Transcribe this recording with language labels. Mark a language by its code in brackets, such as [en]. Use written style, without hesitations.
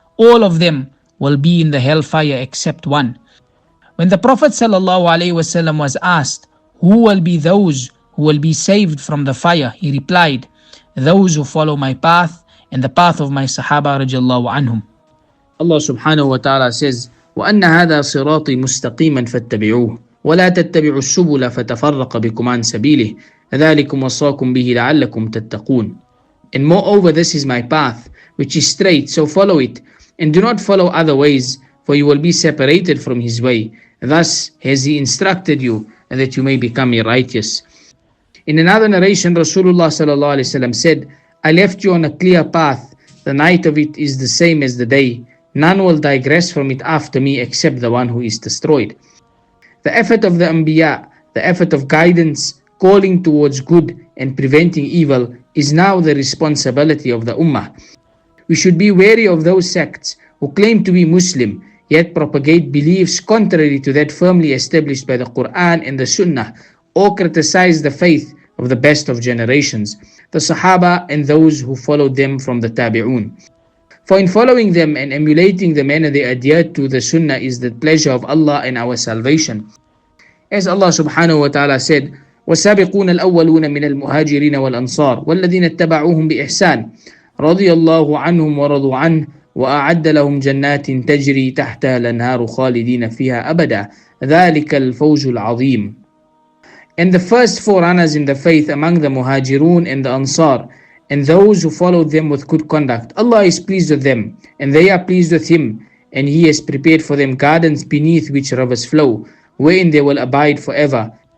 [en] All of them will be in the hellfire except one. When the Prophet ﷺ was asked, who will be those who will be saved from the fire? He replied, those who follow my path and the path of my Sahaba radiallahu anhum. Allah subhanahu wa ta'ala says, [ar] وَأَنَّ هَذَا صِرَاطِي مُسْتَقِيمًا فَاتَّبِعُوهُ وَلَا تَتَّبِعُوا السُّبُلَ فَتَفَرَّقَ بِكُمْ عَنْ سَبِيلِهِ ذَلِكُمْ وَصَّاكُمْ بِهِ لَعَلَّكُمْ تَتَّقُونَ. [en] And moreover, this is my path, which is straight, so follow it, and do not follow other ways, for you will be separated from his way. Thus has he instructed you, and that you may become righteous. In another narration, Rasulullah ﷺ said, I left you on a clear path. The night of it is the same as the day. None will digress from it after me except the one who is destroyed. The effort of the Ambiyā, the effort of guidance, calling towards good and preventing evil, is now the responsibility of the Ummah. We should be wary of those sects who claim to be Muslim, yet propagate beliefs contrary to that firmly established by the Qur'an and the Sunnah, or criticize the faith of the best of generations, the Sahaba and those who followed them from the Tabi'un. For in following them and emulating the manner they adhered to the Sunnah is the pleasure of Allah and our salvation. As Allah subhanahu wa ta'ala said, [ar] وَالسَّابِقُونَ الْأَوَّلُونَ مِنَ الْمُهَاجِرِينَ وَالْأَنصَارِ وَالَّذِينَ اتَّبَعُوهُم بِإِحْسَانٍ رضي الله عنهم ورضوا عنه وأعد لهم جنات تجري تحتها الأنهار خالدين فيها أبدا ذلك الفوز العظيم. [en] And the first forerunners in the faith among the Muhajirun and the Ansar, and those who followed them with good conduct, Allah is pleased with them, and they are pleased with Him, and He has prepared for them gardens beneath which rivers flow, wherein they will abide forever.